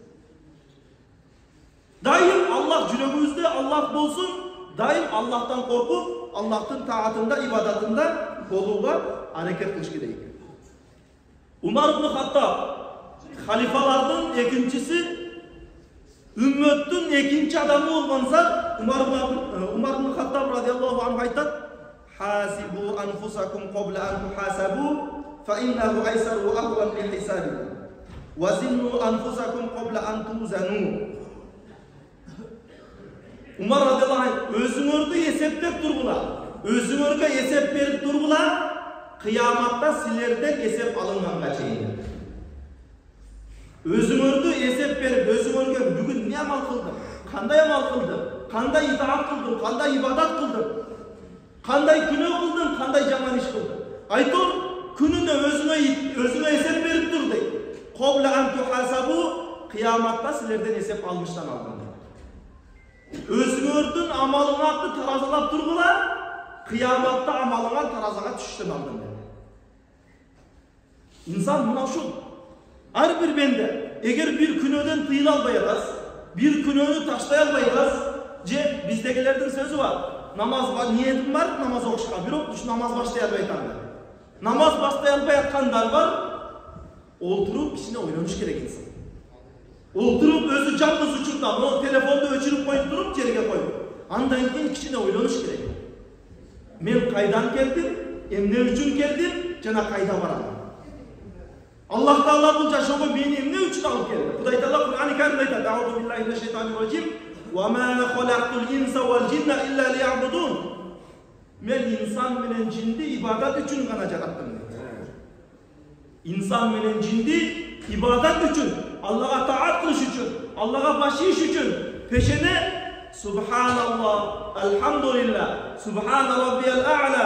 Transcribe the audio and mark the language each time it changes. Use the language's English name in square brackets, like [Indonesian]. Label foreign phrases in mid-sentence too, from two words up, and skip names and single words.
[Kyrgyz] Дайым Аллах жүрөгүбүздө Аллах болсун, дайым Аллахтан коркуп, Аллахтын таатында, ибадатында болууга аракет кылыш керек. Умар ибн Хаттаб халифалардын экинчиси, үммөттүн экинчи адамы болгон зат Умар ибн Хаттаб [Arabic] رضي الله عنه [Kyrgyz] айтат: [Arabic] "حاسبوا أنفسكم قبل أن تحاسبوا فإنه أيسر وأهون للحساب. وزنوا أنفسكم قبل أن توزنوا." عمر رضي الله عنه, [Kyrgyz] özüңөрдү эсептеп тургула, өзүңөргө эсеп берип тургула, кыяматта силерден эсеп алынганга чейин. Өзүңөрдү эсеп берип, өзүңөргө бүгүн эмне амал кылдым, кандай амал кылдым, кандай итаат кылдым, кандай ибадат кылдым, кандай күнөө кылдым, кандай жаман иш кылдым. Айтор, күнүнө өзүңө эсеп берип тур дейт. [Arabic] قبل أن تحاسبوا, [Kyrgyz] кыяматта силерден эсеп алыштан алдым. Өзүңөрдүн амалыңарды таразалап тургула, кыяматта амалыңар таразага түштөн алдым dedi. İnsan мына ушул. Ар бир бенде, эгер бир күнөөдөн тыйыла албай атасыз, бир күнөөнү таштай албай атасыз, же биздегилердин сөзү бар. Намаз ниетим бар, намаз окушка, бирок ушу намаз баштай албай атам. Намаз баштай албай аткандар бар, олтуруп кичине ойлонуш керек инсан. Олтуруп өзү жалгыз учурда, но телефонду өчүрүп коюп туруп, жерге коюп. Андан кийин кичине ойлонуш керек. Мен кайдан келдим, эмне үчүн келдим, жана кайда барам? Allah Taala bu жашоого мени эмне үчүн алып келди? Кудай Таала Кур'ан-ы Каримде айтат: [Arabic] "أعوذ بالله من الشيطان الرجيم وما خلقت الإنس والجن إلا ليعبدون." [Kyrgyz] Мен инсан менен жинди ибадат үчүн гана жараттым. Инсан менен жинди ибадат үчүн, Аллага таат кылыш үчүн, Аллага баш ийиш үчүн. [Arabic] Пешене سبحان الله الحمد لله سبحان ربي الأعلى.